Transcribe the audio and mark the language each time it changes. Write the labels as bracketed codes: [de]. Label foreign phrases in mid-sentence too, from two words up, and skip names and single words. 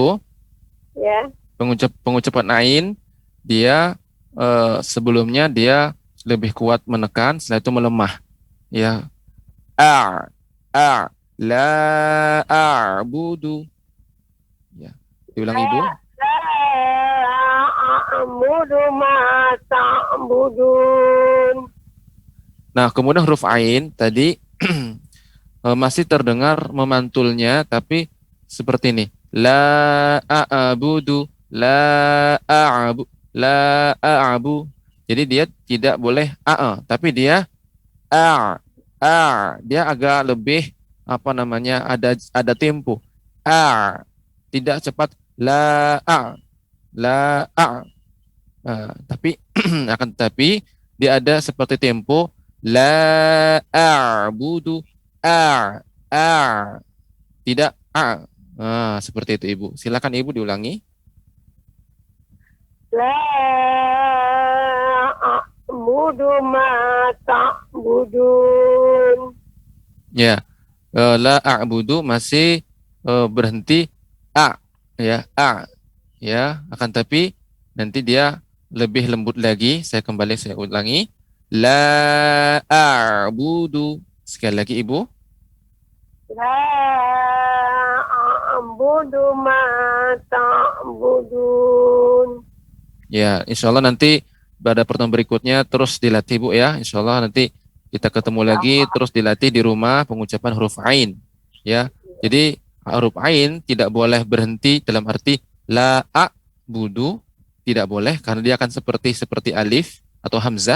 [id] Ya. Pengucapan ain dia sebelumnya dia lebih kuat menekan, setelah itu melemah. [ar] Ya. لا أعبد. [id] Ya. Diulang Ibu. [ar] لا أعبد ما تعبدون. [id] Nah, kemudian huruf ain tadi masih terdengar memantulnya, tapi seperti ini. [ar] لا أعبد، لا أعب. [id] Jadi dia tidak boleh tapi dia dia agak lebih ada tempo. Tidak cepat tapi akan tetapi dia ada seperti tempo [ar] لا أعبد [id] tidak seperti itu Ibu. Silakan Ibu diulangi. [ar] لا أعبد ما تعبدون. [id] Ya. [ar] لا أعبد [id] masih berhenti ya, ya, akan tapi nanti dia lebih lembut lagi. Saya ulangi. [ar] لا أعبد. [id] Sekali lagi Ibu. [ar] لا أعبد ما تعبدون. [id] Ya, [ar] إن شاء الله [id] nanti pada pertemuan berikutnya terus dilatih Bu ya. [ar] إن شاء الله [id] nanti kita ketemu lagi, terus dilatih di rumah pengucapan huruf ain. Ya, jadi huruf ain tidak boleh berhenti dalam arti [ar] لا أعبد, [id] tidak boleh karena dia akan seperti alif atau hamzah.